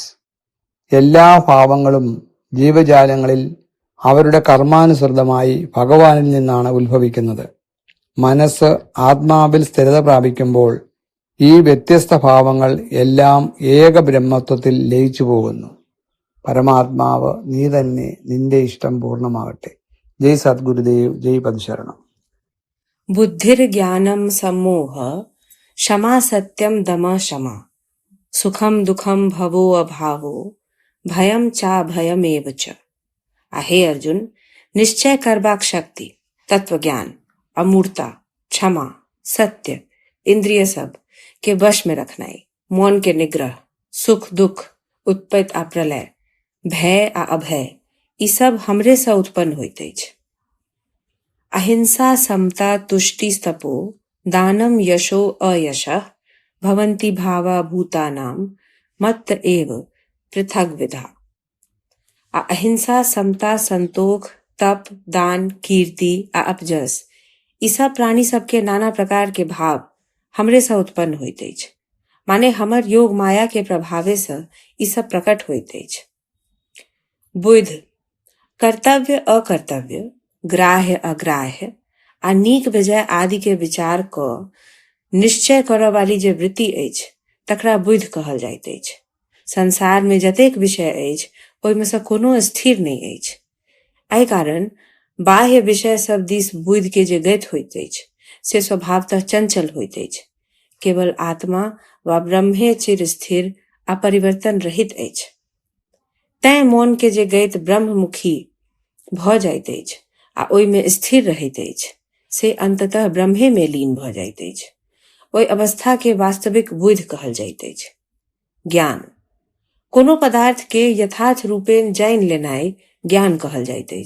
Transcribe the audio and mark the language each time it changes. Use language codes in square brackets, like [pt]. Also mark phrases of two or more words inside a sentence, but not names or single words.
[ml] എല്ലാ ഭാവങ്ങളും ജീവജാലങ്ങളിൽ അവരുടെ കർമാനുസൃതമായി ഭഗവാനിൽ നിന്നാണ് ഉത്ഭവിക്കുന്നത്. മനസ്സ് ആത്മാവിൽ സ്ഥിരത പ്രാപിക്കുമ്പോൾ ഈ വ്യത്യസ്ത ഭാവങ്ങൾ എല്ലാം ഏക ബ്രഹ്മത്വത്തിൽ ലയിച്ചു പോകുന്നു. പരമാത്മാവ് നീ തന്നെ, നിന്റെ ഇഷ്ടം പൂർണ്ണമാകട്ടെ. ജയ് സദ്ഗുരുദേവ്, ജയ് പദശരണം. [sa] बुद्धिर्ज्ञानं सम्मोह क्षमा सत्यं दम शमा सुखं दुखं भवो अभावो भयं चा भयमेव च. [mai] हे अर्जुन, निश्चय करबाक शक्ति, तत्व ज्ञान, अमूर्ता, क्षमा, सत्य, इंद्रिय सब के वश में रखनाई, मौन के निग्रह, सुख दुख, उत्पत्ति आ प्रलय, भय आ अभय, ई सब हमरे से उत्पन्न होइत अछि. [sa] अहिंसा, समता, तुष्टि, स्तपो, दानम, यशो, अयशः भवन्ति भावा भूतानां मत्त एव पृथग विधा. [mai] अहिंसा, समता, संतोष, तप, दान, कीर्ति आ अपजस, ई सब प्राणी सबके नाना प्रकार के भाव हमरे से उत्पन्न होइत अछि. माने हमर योग माया के प्रभावे से ई सब प्रकट होइत अछि. बुध, कर्तव्य अकर्तव्य, ग्राह्य अग्राह्य आ नीक बेजाय आदि के विचार क निश्चय करय वाली जे वृत्ति अछि तकरा बुधि कहल जाइत अछि. संसार में जतेक विषय अछि ओहिमे से कोनो स्थिर नहि अछि. एहि कारण बाह्य विषय सब दिस बुधि के जे गति होइत अछि से स्वभावतः चंचल होइत अछि. केवल आत्मा वा ब्रह्मे चिर स्थिर आ परिवर्तन रहित अछि. तैं मोन के जे गति ब्रह्ममुखी भ जाइत अछि आ ओहिमे स्थिर रहैत अछि से अंततः ब्रह्मे में लीन भ जाइत अछि. ओहि अवस्था के वास्तविक बुधि कहल जाइत अछि. ज्ञान, कोनो पदार्थ के यथार्थ रूपेण जानि लेनाइ ज्ञान कहल जाइत अछि.